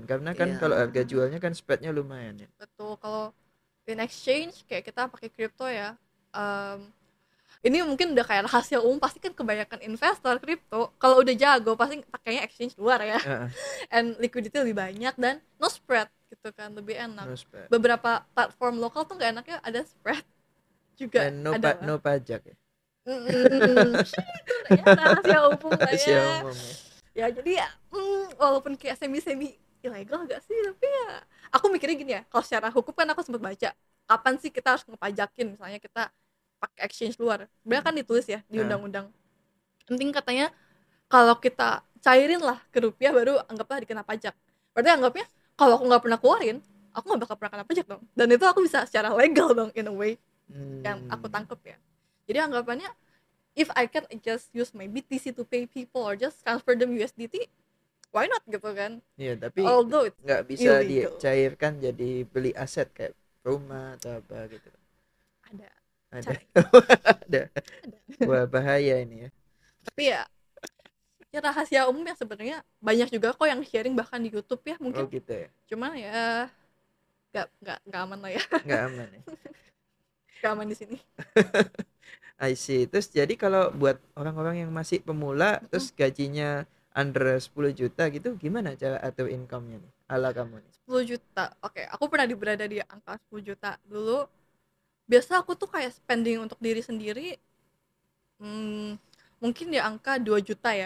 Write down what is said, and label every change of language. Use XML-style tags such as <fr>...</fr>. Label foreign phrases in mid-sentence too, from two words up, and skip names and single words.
<id>Karena kan Iya, kalau harga jualnya kan spreadnya lumayan ya. betul. Kalau</id> <en>in exchange</en> <id>kayak kita pakai crypto ya, ini mungkin udah kayak rahasia umum, pasti kan kebanyakan investor crypto kalau udah jago pasti pakainya exchange luar ya. Heeh,</id> <en>And liquidity</en> <id>lebih banyak dan</id> <en>no spread</en> <id>gitu kan, lebih enak.</id> <en>no spread.</en> <id>Beberapa platform lokal tuh nggak enaknya ada spread juga,</id> <en>And no</en> <id>ada lah. no pajak ya. Itu ya rahasia umum lah Rahasia ya. umum ya. Ya jadi ya, walaupun kayak semi ilegal gak sih, tapi ya aku mikirnya gini ya, kalau secara hukum kan aku sempat baca kapan sih kita harus ngepajakin misalnya kita pakai exchange luar. Sebenarnya kan ditulis ya di Heeh. undang-undang. Penting katanya kalau kita cairin lah ke rupiah baru anggaplah dikena pajak. Berarti anggapnya kalau aku nggak pernah keluarin, aku nggak bakal pernah kena pajak dong. Dan itu aku bisa secara legal dong</id> <en>in a way</en> <id>yang aku tangkep ya. Jadi anggapannya</id> <en>if I can just use my BTC to pay people or just transfer them USDT, why not</en> <id>gitu kan? Iya, tapi</id> <en>Although it's</en> <id>nggak bisa</id> <en>illegal.</en> <id>dicairkan jadi beli aset kayak rumah atau apa gitu. Ada. Ada. Ada. Wah, bahaya ini ya. Tapi ya rahasia umum yang sebenarnya banyak juga kok yang sharing bahkan di YouTube ya mungkin. Oh gitu ya. Cuman ya nggak aman lah ya. Nggak aman ya. Nggak aman di sini.</id> <en>I see.</en> <id>Terus jadi kalau buat orang-orang yang masih pemula terus gajinya under 10 juta gitu, gimana cara atur income-nya nih? Ala kamu nih. 10 juta. Oke, aku pernah berada di angka 10 juta dulu. Biasa aku tuh kayak spending untuk diri sendiri mungkin di angka 2 juta ya.</id>